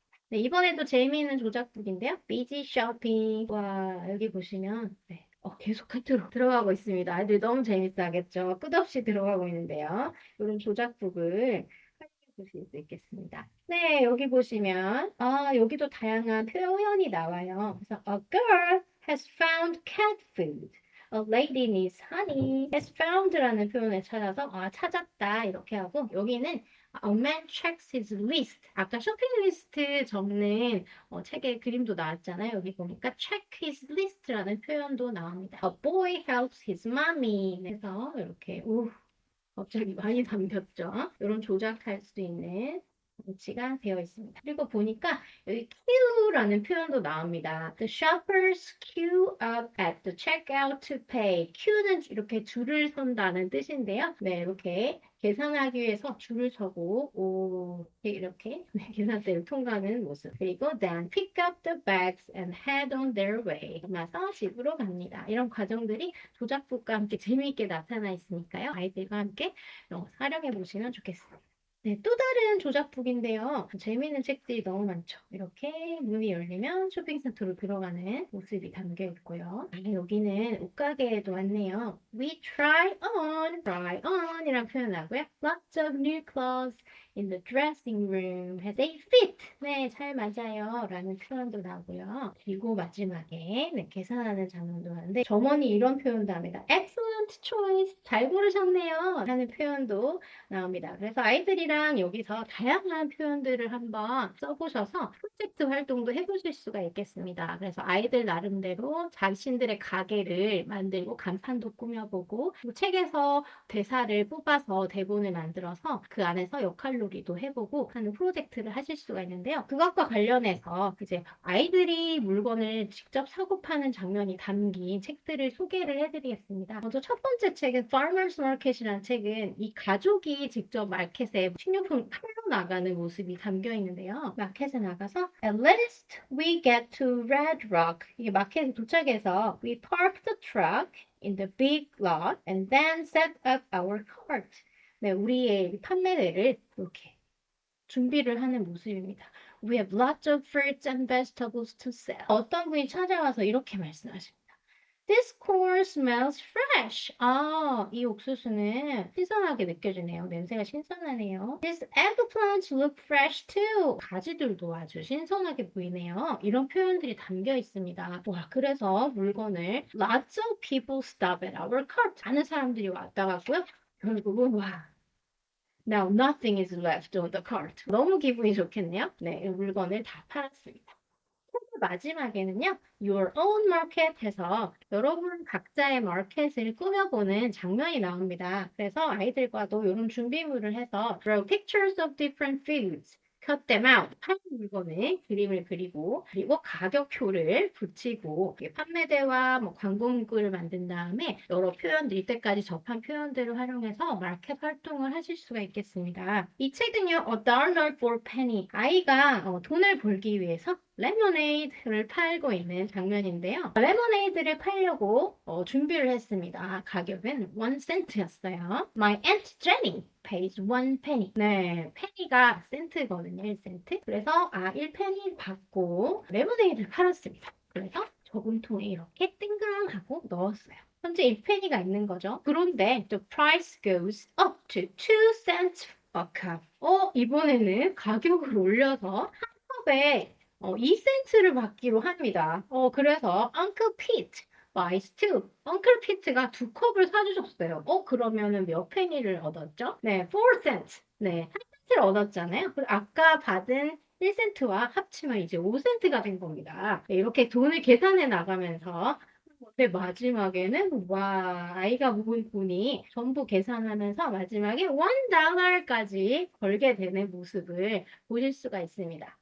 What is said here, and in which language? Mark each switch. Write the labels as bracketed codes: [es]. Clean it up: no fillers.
[ko] 네, 이번에도 재미있는 조작북인데요. 비지 쇼핑. 와, 여기 보시면 계속 하트로 들어가고 있습니다. 아이들 너무 재밌어 하겠죠. 끝없이 들어가고 있는데요. 이런 조작북을 활용해 보실 수 있겠습니다. 네, 여기 보시면 여기도 다양한 표현이 나와요. 그래서 [en] A girl has found cat food. A lady needs honey. [ko] has found라는 표현을 찾아서 찾았다 이렇게 하고 여기는 [en] A man checks his list. [ko] 아까 쇼핑 리스트 적는 책에 그림도 나왔잖아요. 여기 보니까 check his list라는 표현도 나옵니다. [en] A boy helps his mommy. [ko] 그래서 이렇게 갑자기 많이 담겼죠. 이런 조작할 수 있는 위치가 되어 있습니다. 그리고 보니까 여기 queue라는 표현도 나옵니다. [en] The shoppers queue up at the checkout to pay. [ko] queue는 이렇게 줄을 선다는 뜻인데요. 네, 이렇게 계산하기 위해서 줄을 서고 이렇게 계산대를 통과하는 모습. 그리고 [en] then pick up the bags and head on their way. [ko] 나서 집으로 갑니다. 이런 과정들이 조작북과 함께 재미있게 나타나 있으니까요. 아이들과 함께 활용해 보시면 좋겠습니다. 네, 또 다른 조작북인데요. 재미있는 책들이 너무 많죠. 이렇게 문이 열리면 쇼핑센터로 들어가는 모습이 담겨 있고요. 여기는 옷가게에도 왔네요. [en] We try on [ko] 이라는 표현하고요. [en] Lots of new clothes in the dressing room. Has a fit. [ko] 네, 잘 맞아요. 라는 표현도 나오고요. 그리고 마지막에 네, 계산하는 장면도 하는데 점원이 이런 표현도 합니다. [en] Excellent choice. [ko] 잘 고르셨네요. 라는 표현도 나옵니다. 그래서 아이들이랑 여기서 다양한 표현들을 한번 써보셔서 프로젝트 활동도 해보실 수가 있겠습니다. 그래서 아이들 나름대로 자신들의 가게를 만들고 간판도 꾸며보고 그리고 책에서 대사를 뽑아서 대본을 만들어서 그 안에서 역할놀이도 해보고 하는 프로젝트를 하실 수가 있는데요. 그것과 관련해서 이제 아이들이 물건을 직접 사고 파는 장면이 담긴 책들을 소개를 해드리겠습니다. 먼저 첫 번째 책은 Farmers Market이라는 책은 이 가족이 직접 마켓에 식료품 팔러 나가는 모습이 담겨 있는데요. 마켓에 나가서 [en] At last we get to Red Rock. [ko] 이게 마켓에 도착해서 [en] We park the truck in the big lot and then set up our cart. [ko] 네, 우리의 판매대를 이렇게 준비를 하는 모습입니다. [en] We have lots of fruits and vegetables to sell. [ko] 어떤 분이 찾아와서 이렇게 말씀하십니다. [en] This corn smells fresh. [ko] 이 옥수수는 신선하게 느껴지네요. 냄새가 신선하네요. [en] These eggplants look fresh too. [ko] 가지들도 아주 신선하게 보이네요. 이런 표현들이 담겨 있습니다. 와, 그래서 물건을 [en] Lots of people stop at our cart. 많은 사람들이 왔다 갔고요. [ko] 결국은 [en] Now nothing is left on the cart. [ko] 너무 기분이 좋겠네요. 네, 물건을 다 팔았습니다. 마지막에는요, Your Own Market 해서 여러분 각자의 마켓을 꾸며보는 장면이 나옵니다. 그래서 아이들과도 이런 준비물을 해서 [en] Draw pictures of different foods. cut them out. [ko] 파는 물건에 그림을 그리고 그리고 가격표를 붙이고 판매대와 뭐 광고 문구를 만든 다음에 여러 표현들 이때까지 접한 표현들을 활용해서 마켓 활동을 하실 수가 있겠습니다. 이 책은요, A Dollar for Penny. 아이가 돈을 벌기 위해서 레모네이드를 팔고 있는 장면인데요. 레모네이드를 팔려고 준비를 했습니다. 가격은 1센트였어요. [en] My Aunt Jenny pays 1 penny. [ko] 네, 페니가 센트거든요. 1센트. 그래서 1페니 받고 레모네이드를 팔았습니다. 그래서 저금통에 이렇게 땡그랑하고 넣었어요. 현재 1페니가 있는 거죠. [en] 그런데 the price goes up to 2 cents a cup. [ko] 이번에는 가격을 올려서 한 컵에 2센트를 받기로 합니다. 그래서 [en] Uncle Pete buys two. [ko] Uncle Pete가 2컵을 사주셨어요. 그러면은 몇 페니를 얻었죠? 네, 4 cents. 네, 1센트를 얻었잖아요. 그리고 아까 받은 1센트와 합치면 이제 5센트가 된 겁니다. 네, 이렇게 돈을 계산해 나가면서 근데 마지막에는 아이가 모은 돈이 전부 계산하면서 마지막에 1달러까지 걸게 되는 모습을 보실 수가 있습니다.